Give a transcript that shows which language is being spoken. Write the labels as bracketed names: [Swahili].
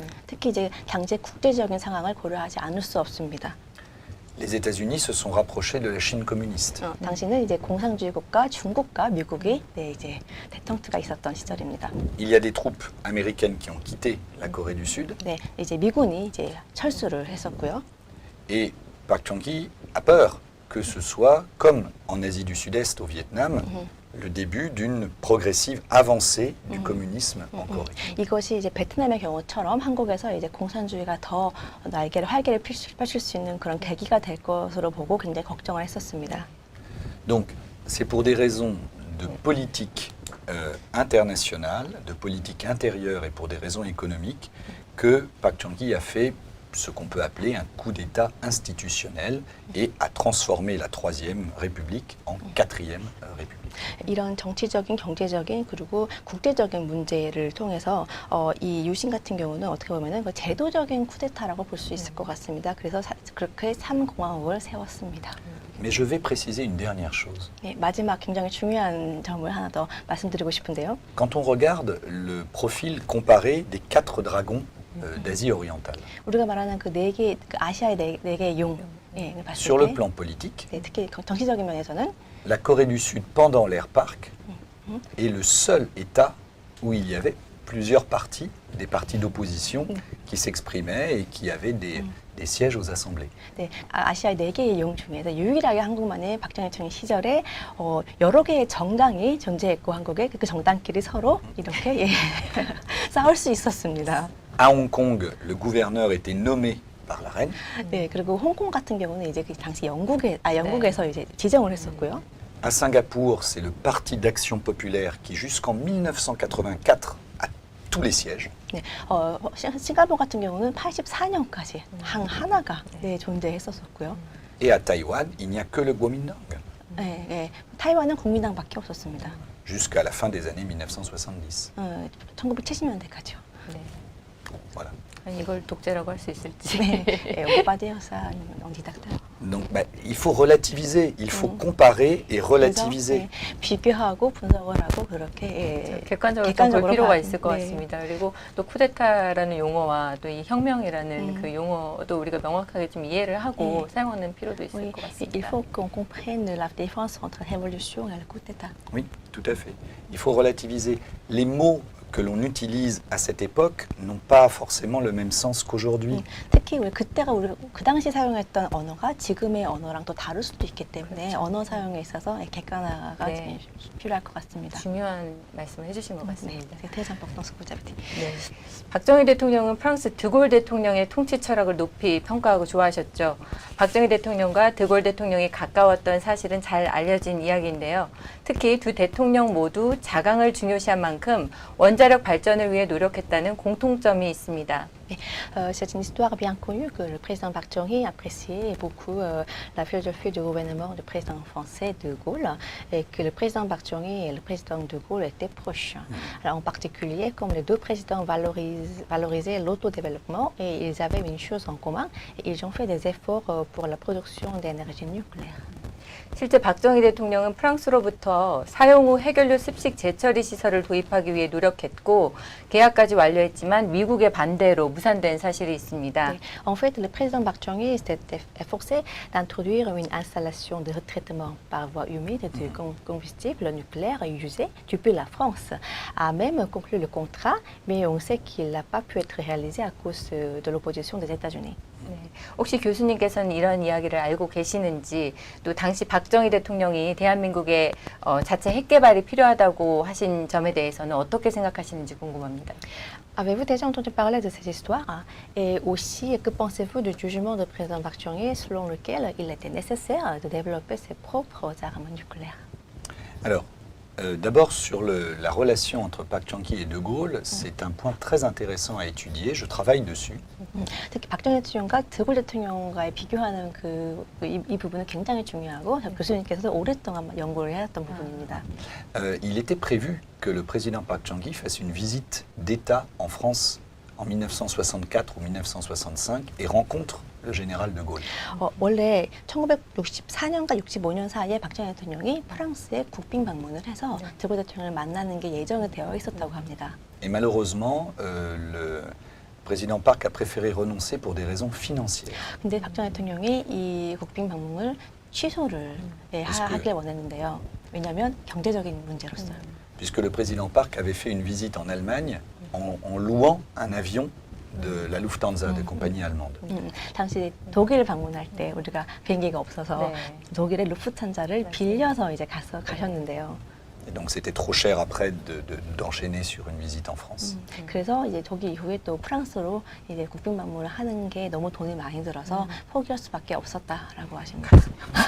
[Korean] 특히 이제 당시 국제적인 상황을 고려하지 않을 수 없습니다. [French] Les États-Unis se sont rapprochés de la Chine communiste. [Korean] 당시는 이제 공산주의 국가 중국과 미국이 이제 대통투가 있었던 시절입니다. [French] Il y a des troupes américaines qui ont quitté la Corée du Sud. [Korean] 네, 이제 미군이 이제 철수를 했었고요. [French] Et Park Chung-hee a peur que ce soit, comme en Asie du Sud-Est, au Vietnam, le début d'une progressive avancée du communisme en Corée. [Korean] 이것이 이제 베트남의 경우처럼 한국에서 이제 공산주의가 더 활개를 펼칠 수 있는 그런 계기가 될 것으로 보고 굉장히 걱정을 했었습니다. [French] Donc, c'est pour des raisons de politique internationale, de politique intérieure et pour des raisons économiques que Park Chung-hee a fait ce qu'on peut appeler un coup d'État institutionnel et a transformé la Troisième République en Quatrième République. [Korean] 이런 정치적인, 경제적인 그리고 국제적인 문제를 통해서 이 유신 같은 경우는 어떻게 보면은 그 제도적인 쿠데타라고 볼 수 있을 것 같습니다. 그래서 그렇게 3공화국을 세웠습니다. [French] Mais je vais préciser une dernière chose. [Korean] 네, 마지막 굉장히 중요한 점을 하나 더 말씀드리고 싶은데요. [French] Quand on regarde le profil comparé des 4 dragons d'Asie orientale. [Korean] 우리가 말하는 그 네 개, 그 아시아의 네 개의 용, 예, 봤을 [French] Sur le [Korean] 때, [French] plan politique, [Korean] 네, 특히 정치적인 면에서는 [French] la Corée du Sud, pendant l'ère Park, est le seul État où il y avait plusieurs partis, des partis d'opposition qui s'exprimaient et qui avaient des sièges aux assemblées. [Korean] 네, 아시아의 네 개의 용 중에서 유일하게 한국만의 박정희 대통령 시절에 여러 개의 정당이 존재했고 한국에 그 정당끼리 서로 이렇게 예, 싸울 수 있었습니다. [French] À Hong Kong, le gouverneur était nommé par la reine. [Korean] 네, 그리고 홍콩 같은 경우는 이제 그 당시 영국에서 이제 지정을 했었고요. [French] À Singapour, c'est le Parti d'Action Populaire qui, jusqu'en 1984, a tous les sièges. [Korean] 네, 싱가포르 같은 경우는 84년까지 하나가 네, 존재했었었고요. [French] Et à Taïwan, il n'y a que le Kuomintang, [Korean] 네, 네, 타이완은 국민당밖에 없었습니다. [French] jusqu'à la fin des années 1970. [Korean] 1970년대까지요. 네. [French] Voilà. [Korean] 아니, 이걸 독재라고 할 수 있을지. 네, 오빠데요사 아니면 언디닥터. [French] Donc, il faut relativiser, il faut comparer et relativiser. [Korean] 비교하고 분석을 하고 그렇게 객관적으로 볼 필요가 봐- 있을 것 네. 같습니다. 그리고 또 쿠데타라는 용어와 또 이 혁명이라는 그 용어도 우리가 명확하게 좀 이해를 하고 사용하는 필요도 있을 [French] Oui, [Korean] 것 [French] il [Korean] 같습니다. [French] faut qu'on comprenne la différence entre révolution et le coup d'État. Oui, tout à fait. Il faut relativiser. Les mots que l'on utilise à cette époque n'ont pas forcément le même sens qu'aujourd'hui. [Korean] 특히 우리 그때가 우리 그 당시 사용했던 언어가 지금의 언어랑 또 다를 수도 있기 때문에 언어 사용에 있어서 객관화가 네. 필요할 것 같습니다. 중요한 말씀을 해주신 것 네, 같습니다. [French] c'est très important ce que vous avez dit. [Korean] 네. 박정희 대통령은 프랑스 드골 대통령의 통치 철학을 높이 평가하고 좋아하셨죠. 박정희 대통령과 드골 대통령이 가까웠던 사실은 잘 알려진 이야기인데요. 특히 두 대통령 모두 자강을 중요시한 만큼 원자력 발전을 위해 노력했다는 공통점이 있습니다. [French] C'est une histoire bien connue que le président Park Chung-hee appréciait beaucoup la philosophie du gouvernement du président français de Gaulle et que le président Park Chung-hee et le président de Gaulle étaient proches. Alors, en particulier, comme les deux présidents valorisaient l'autodéveloppement et ils avaient une chose en commun, et ils ont fait des efforts pour la production d'énergie nucléaire. [Korean] 실제 박정희 대통령은 프랑스로부터 사용 후 해결료 습식 재처리 시설을 도입하기 위해 노력했고 계약까지 완료했지만 미국의 반대로 무산된 사실이 있습니다. [French] En fait, le président Park Chung-hee s'était efforcé d'introduire une installation de retraitement par voie humide de combustible nucléaire usé depuis la France, a même conclu le contrat, mais on sait qu'il n'a pas pu être réalisé à cause de l'opposition des États-Unis. [Korean] 네. 혹시 교수님께서는 이런 이야기를 알고 계시는지 또 당시 박정희 대통령이 대한민국의 자체 핵 개발이 필요하다고 하신 점에 대해서는 어떻게 생각하시는지 궁금합니다. [French] Avez-vous déjà entendu parler de cette histoire? Et aussi, que pensez-vous du jugement du président Park Chung-hee selon lequel il était nécessaire de développer ses propres armes nucléaires? Alors, d'abord sur la relation entre Park Chung-hee et De Gaulle, c'est un point très intéressant à étudier. Je travaille dessus. [Korean] 특히 박정희 대통령과 드골 대통령과의 비교하는 이 부분은 굉장히 중요하고 교수님께서 오랫동안 연구를 해왔던 부분입니다. [French] Il était prévu que le président Park Chung-hee fasse une visite d'État en France en 1964 ou 1965 et rencontre le général de Gaulle. [Korean] 원래 1964년과 65년 사이에 박정희 대통령이 프랑스에 국빈 방문을 해서 드골 대통령을 만나는 게 예정이 되어 있었다고 합니다. [French] Et malheureusement, le président Park a préféré renoncer pour des raisons financières. [Korean] 근데 박정희 대통령이 이 국빈 방문을 취소를 하길 원했는데요. 왜냐하면 경제적인 문제로서요. [French] Puisque le président Park avait fait une visite en Allemagne en louant un avion de la Lufthansa, des compagnies allemandes. [Korean] 당시 독일 방문할 때 우리가 비행기가 없어서 독일의 루프탄자를 빌려서 이제 가셨는데요. [French] Et donc c'était trop cher après d'enchaîner sur une visite en France. [Korean] 그래서 이제 독일 이후에 또 프랑스로 이제 국빈 방문을 하는 게 너무 돈이 많이 들어서 포기할 수밖에 없었다라고 하신 것 같습니다.